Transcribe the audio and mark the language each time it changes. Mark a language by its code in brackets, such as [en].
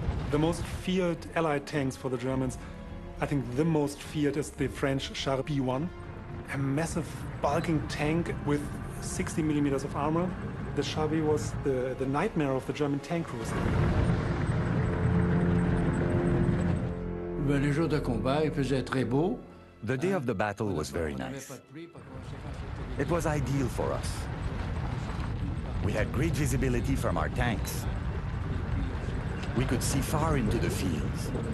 [en] The most feared Allied tanks for the Germans, I think the most feared is the French Charby 1, a massive bulking tank with 60 millimeters of armor. The Charby was the nightmare of the German tank crews. [fr] Les jours de combat, il faisait très beau. [en] The day of the battle was very nice. It was ideal for us. We had great visibility from our tanks. We could see far into the fields.